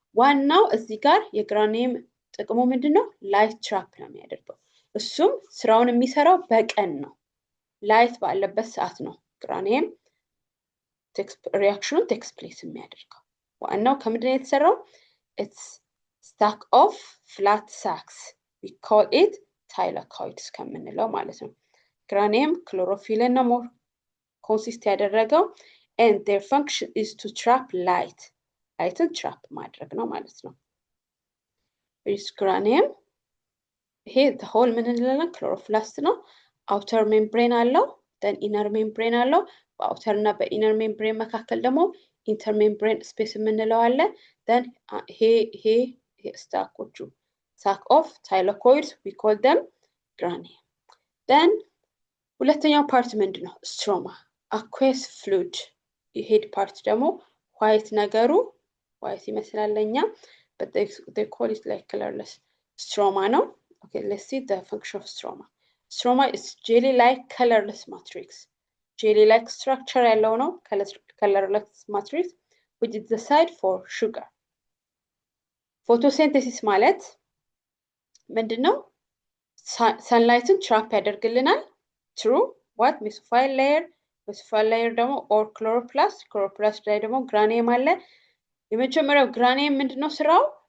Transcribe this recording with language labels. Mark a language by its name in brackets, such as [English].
[Amharic] ዋናው እዚህ ጋር የግራኒየም ጥቅሙ ምንድነው? ላይት ትራፕ ነው የሚያደርገው። እሱም ስራውን የሚሰራው በቀን ነው፣ ላይት ባለበት ሰዓት ነው ግራኒየም ሪአክሽኑን ቴክስ ፕሌስ የሚያደርገው። ዋናው ከምንድነው የተሰራው? [English] it's stack of flat sacs. we call it thylakoids [Amharic] ከምንለው ማለት ነው። ግራኒየም ክሎሮፊልን ነው [English] ሞር ኮንሲስት [Amharic] ያደረገው [English] and their function is to trap light. [Amharic] ላይትን ትራፕ ማድረግ ነው ማለት ነው። ግራኒየም ይሄ [English] the whole [Amharic] ምን እንላለን? ክሎሮፕላስት ነው። [English] outer membrane [Amharic] አለው፣ then inner membrane አለው። በአውተር እና በኢነር ሜምብሬን መካከል ደግሞ ኢንተርሜምብሬን ስፔስ የምንለው አለ። then ይሄ ስታኮቹ [English] sac of thylakoids we call them granium. [Amharic] then ሁለተኛው ፓርት ምንድነው? [English] stroma aqueous fluid። [Amharic] የሄድ ፓርት ደግሞ ዋይት ነገሩ ዋይት ይመስላል ለኛ [English] but they call it like colorless stroma [Amharic] ነው። [English] okay, let's see the function of stroma. stroma is jelly like colorless matrix. jelly like structure [Amharic] ያለው ነው [English] colorless matrix which is the site for sugar. [Amharic] photosynthesis ማለት ምንድነው? [English] sunlighትን ትራፕ [Amharic] ያደርግልናል [English] through what? mesophyll layer. [Amharic] mesophyll layer ደግሞ or chloroplast ላይ ደግሞ ግራኒየም አለ። የመጀመሪያው ግራኒየም ምንድነው ስራው?